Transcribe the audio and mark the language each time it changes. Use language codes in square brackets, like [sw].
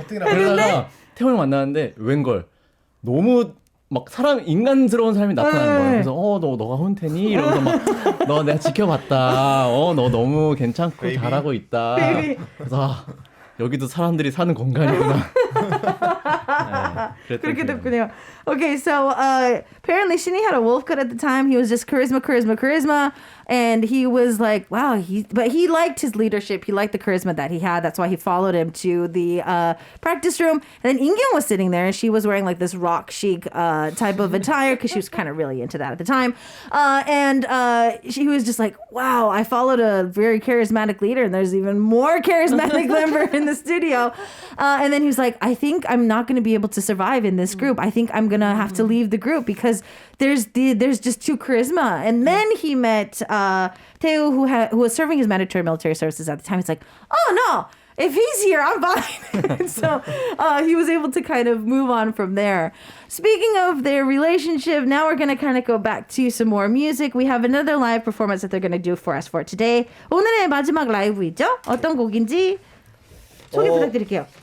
[ko] 그러다가 태호 형 만났는데 웬걸 너무 막 인간스러운 사람이 나타나는 거예요. 그래서 너가 혼태니? 이러면서 막 너 내가 지켜봤다. 너 너무 괜찮고 베이비. 잘하고 있다. 그래서 여기도 사람들이 사는 공간이구나. 네, 그렇게 됐군요. [en] Okay, so apparently Shinny had a wolf cut at the time. He was just charisma. And he was like, wow, but he liked his leadership. He liked the charisma that he had. That's why he followed him to the practice room. And then In-kyung was sitting there and she was wearing like this rock chic type of attire because she was kind of really into that at the time. And she was just like, wow, I followed a very charismatic leader and there's even more charismatic member in the studio. And then he was like, I think I'm not going to be able to survive in this group. I think I'm going to have to leave the group because there's just too charisma. And then he met Taeho, who was serving his mandatory military services at the time. He's like, oh no, if he's here, I'm fine. So he was able to kind of move on from there. Speaking of their relationship, now we're going to kind of go back to some more music. We have another live performance that they're going to do for us for today. [ko] 오늘의 마지막 라이브이죠? 어떤 곡인지 소개 부탁드릴게요.